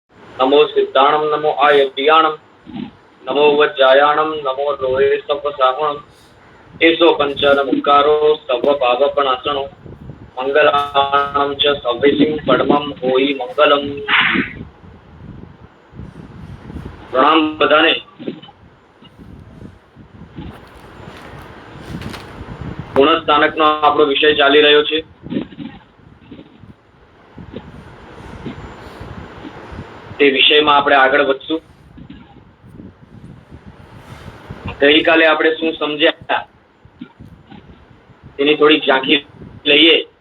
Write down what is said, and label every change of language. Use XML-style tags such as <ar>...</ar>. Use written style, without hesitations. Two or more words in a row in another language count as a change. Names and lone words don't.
<pra>नमो सिद्धाणम नमो आयव्याणम नमो वज्रायाणम नमो रोहे सपसाहणम एसो पंचन मुकारो सव पावपनाशनो मंगलाणम च सवेसिं परमं होई मंगलम।</pra> <gu>પ્રણામ બધાને। गुणस्थानकનો આપણો વિષય ચાલી રહ્યો છે। તે વિષયમાં આપણે આગળ વધશું। ગઈકાલે આપણે શું સમજ્યા તેની થોડી ઝાંખી લઈએ</gu>